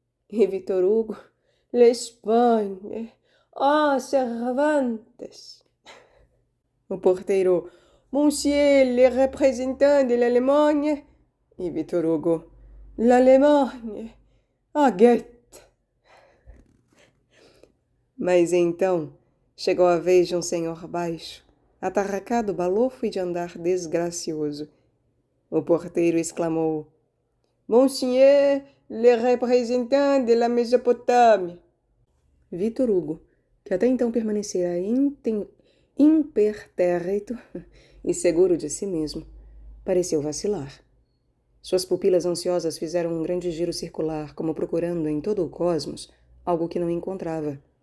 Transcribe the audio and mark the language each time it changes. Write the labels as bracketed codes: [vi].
[pt] E Victor Hugo: L'Espagne. Ah, Cervantes. O porteiro: [fr] Monsieur le représentant de l'Allemagne. [pt] E Victor Hugo: L'Allemagne. Ah, Goethe. Mas então chegou a vez de um senhor baixo, atarracado, balofo e de andar desgracioso. O porteiro exclamou: [fr] Monsieur le représentant de la Mesopotâmia. [pt] Victor Hugo, que até então permanecera impertérrito e seguro de si mesmo, pareceu vacilar. Suas pupilas ansiosas fizeram um grande giro circular, como procurando em todo o cosmos algo que não encontrava.